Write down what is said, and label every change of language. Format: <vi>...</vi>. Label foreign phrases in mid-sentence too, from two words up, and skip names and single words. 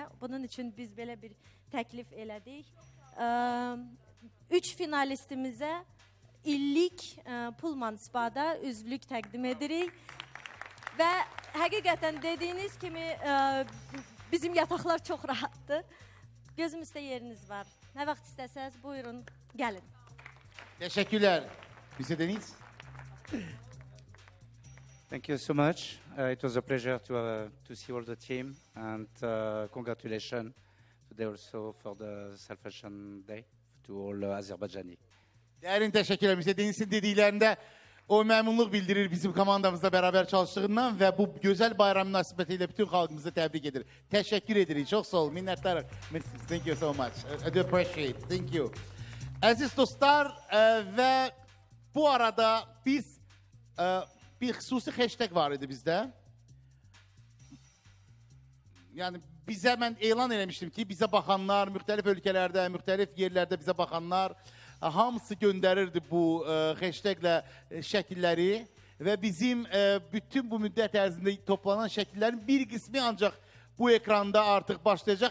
<az>Bunun üçün biz belə bir təklif elədik. 3 finalistimizə illik Pullman Spa'da üzvlük təqdim edirik. Və həqiqətən dediyiniz kimi bizim yataqlar çox rahatdır. Gözümüzdə yeriniz var. Nə vaxt istəsəz buyurun, gəlin. Təşəkkürlər.</az> <en>Mr. Deniz. Thank you so much. It was a pleasure to see all the team and congratulations today also for the Celebration Day to all Azerbaijani.</en> <az>Dərin təşəkkürlər. Mr. Deniz'in dediklərində o məmnunluq bildirir bizim komandamızla bərabər çalışdığından və bu gözəl bayram münasibəti ilə bütün xalqımızı təbrik edir. Təşəkkür edirik. Çox sağ olun. Minnətdarım.</az> <en>Thank you so much. I do appreciate. Thank you.</en> <az>Əziz dostlar və bu arada biz bir xüsusi hashtag var idi bizdə. Yəni bizə mən elan eləmişdim ki, bizə baxanlar, müxtəlif ölkələrdə, müxtəlif yerlərdə bizə baxanlar hamısı göndərirdi bu hashtaglə şəkilləri və bizim bütün bu müddət ərzində toplanan şəkillərin bir qismi ancaq bu ekranda artıq başlayacaq.</az>